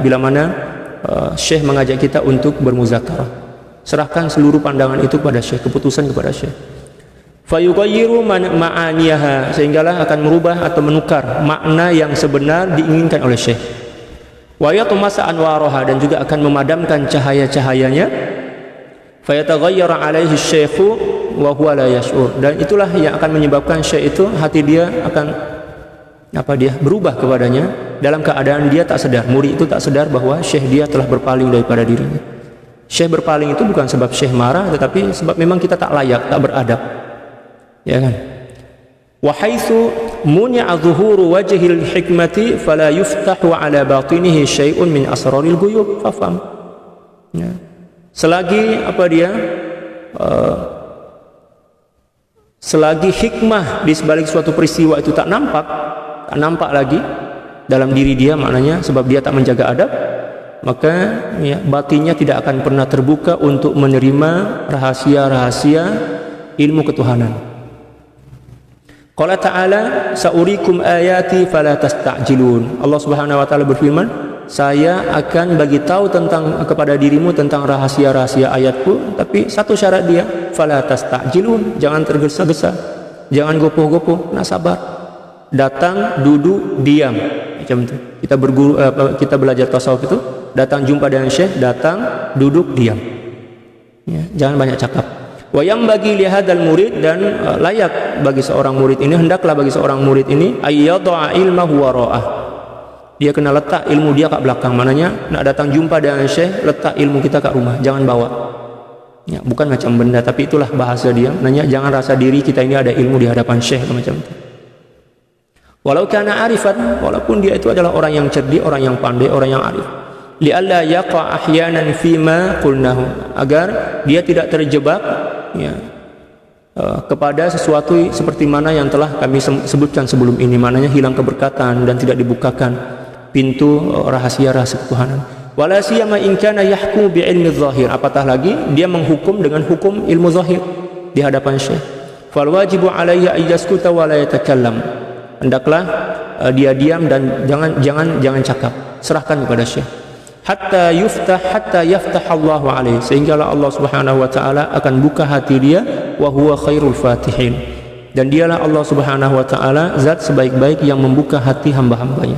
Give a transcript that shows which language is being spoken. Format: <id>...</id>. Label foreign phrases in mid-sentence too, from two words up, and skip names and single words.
<ms>Bila mana Syekh mengajak kita untuk bermuzakarah, serahkan seluruh pandangan itu kepada Syekh, keputusan kepada Syekh.</ms> <ar>فيغير معانيها,</ar> <ms>sehinggalah akan merubah atau menukar makna yang sebenar diinginkan oleh Syekh.</ms> <ar>ويطمس أنوارها,</ar> <ms>dan juga akan memadamkan cahaya-cahayanya.</ms> <ar>فيتغير عليه الشيخ وهو لا يشعر,</ar> <ms>dan itulah yang akan menyebabkan Syekh itu hati dia akan berubah kepadanya dalam keadaan dia tak sadar. Murid itu tak sadar bahwa Syekh dia telah berpaling daripada dirinya. Syekh berpaling itu bukan sebab Syekh marah, tetapi sebab memang kita tak layak, tak beradab, ya kan?</ms> <ar>وحيث منع ظهور وجه الحكمة فلا يفتح على باطنه شيء من أسرار الغيوب فافهم.</ar> <ms>Ya. Selagi selagi hikmah di sebalik suatu peristiwa itu tak nampak lagi dalam diri dia, maknanya sebab dia tak menjaga adab, maka ya, batinnya tidak akan pernah terbuka untuk menerima rahasia-rahasia ilmu ketuhanan.</ms> <ar>قال تعالى سأريكم آياتي فلا تستعجلون.</ar> <ms>Allah</ms> <ar>سبحانه وتعالى</ar> <ms>berfirman, saya akan bagi tahu kepada dirimu tentang rahasia-rahasia ayatku, tapi satu syarat dia,</ms> <ar>فلا تستعجلون,</ar> <ms>jangan tergesa-gesa, jangan gopoh-gopoh, nak sabar. Datang, duduk, diam, macam itu. Kita belajar tasawuf itu, datang jumpa dengan Syekh, datang, duduk, diam. Ya, jangan banyak cakap. Wa yang bagi lihadal murid, dan layak bagi seorang murid ini, hendaklah bagi seorang murid ini</ms> <ar>أن يضع علمه وراءه,</ar> <ms>dia kena letak ilmu dia kat belakang. Maknanya nak datang jumpa dengan Syekh, letak ilmu kita kat rumah, jangan bawa. Ya, bukan macam benda, tapi itulah bahasa dia. Maknanya jangan rasa diri kita ini ada ilmu di hadapan Syekh macam itu.</ms> <ar>ولو كان عارفا,</ar> <ms>walaupun dia itu adalah orang yang cerdik, orang yang pandai, orang yang arif.</ms> <ar>لئلا يقع أحيانا فيما قلناه,</ar> <ms>agar dia tidak terjebak ya, kepada sesuatu seperti mana yang telah kami sebutkan sebelum ini, maknanya hilang keberkatan dan tidak dibukakan pintu rahasia-rahasia ketuhanan.</ms> <ar>ولا سيما إن كان يحكم بعلم ظاهر,</ar> <ms>apatah lagi dia menghukum dengan hukum ilmu zahir di hadapan Syekh.</ms> <ar>فالواجب عليه أن يسكت ولا يتكلم,</ar> <ms>hendaklah dia diam dan jangan cakap, serahkan kepada Syekh.</ms> <ar>حتى يفتح الله عليه,</ar> <ms>sehinggalah Allah</ms> <ar>سبحانه وتعالى</ar> <ms>akan buka hati dia,</ms> <ar>وهو خير الفاتحين,</ar> <ms>dan dialah Allah</ms> <ar>سبحانه وتعالى</ar> <ms>zat sebaik-baik yang membuka hati hamba-hambanya.</ms>